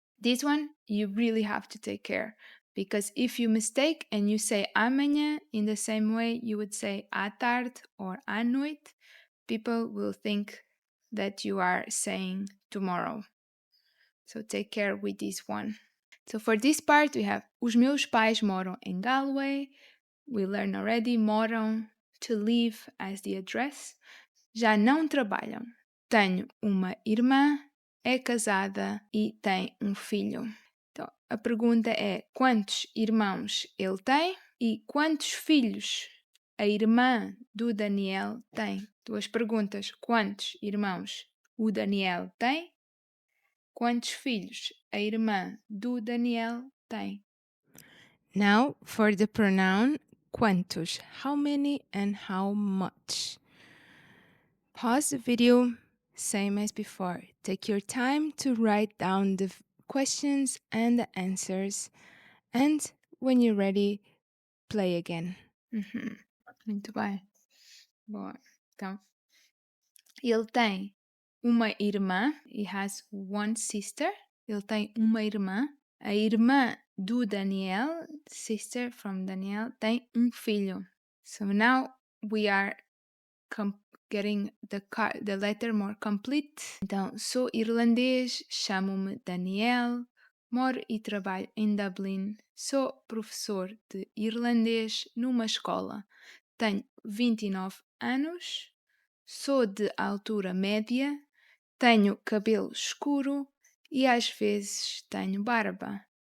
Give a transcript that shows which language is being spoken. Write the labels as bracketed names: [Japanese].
[English] This one, you really have to take care, because if you mistake and you say amanhã in the same way you would say [Portuguese] à tarde [English] or [Portuguese] à noite, [English] people will think that you are saying tomorrow. So take care with this one. So for this part, we have [Portuguese] os meus pais moram em Galway. [English] We learned already moram, to live as the address. [Portuguese] Já não trabalham. Tenho uma irmã, é casada e tem um filho. Então, a pergunta é quantos irmãos ele tem e quantos filhos a irmã do Daniel tem. Duas perguntas. Quantos irmãos o Daniel tem? Quantos filhos a irmã do Daniel tem? [English] Now for the pronoun quantos. How many and how much? Pause the video, same as before. Take your time to write down the questions and the answers. And when you're ready, play again. [Portuguese] Muito bem. Boa. Então, ele tem uma irmã. [English] He has one sister. [Portuguese] Ele tem uma irmã. A irmã do Daniel, [English] sister from Daniel, [Portuguese] tem um filho. [English] So now we are getting the letter more complete. [Portuguese] Então, sou irlandês, chamo-me Daniel, moro e trabalho em Dublin, sou professor de irlandês numa escola, tenho 29 anos, sou de altura média, tenho cabelo escuro e às vezes tenho barba.